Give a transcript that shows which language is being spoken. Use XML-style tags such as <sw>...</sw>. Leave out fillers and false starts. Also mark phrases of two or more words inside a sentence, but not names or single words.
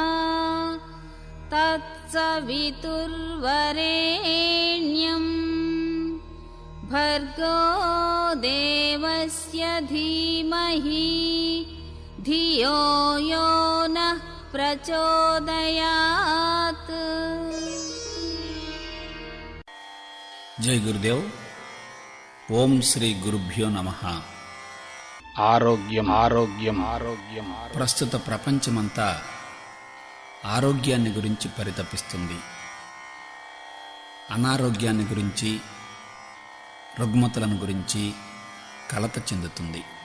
<sa>तत्सवितुर्वरेण्यं भर्गो देवस्य धीमहि धियो यो नः प्रचोदयात्। जय गुरुदेव। ओम श्री गुरुभ्यो नमः।</sa> <te>ఆరోగ్యం ఆరోగ్యం ఆరోగ్యం. ప్రస్తుత ప్రపంచమంతా ఆరోగ్యాన్ని గురించి పరితపిస్తుంది. అనారోగ్యాన్ని గురించి, రుగ్మతలను గురించి కలత చెందుతుంది.</te>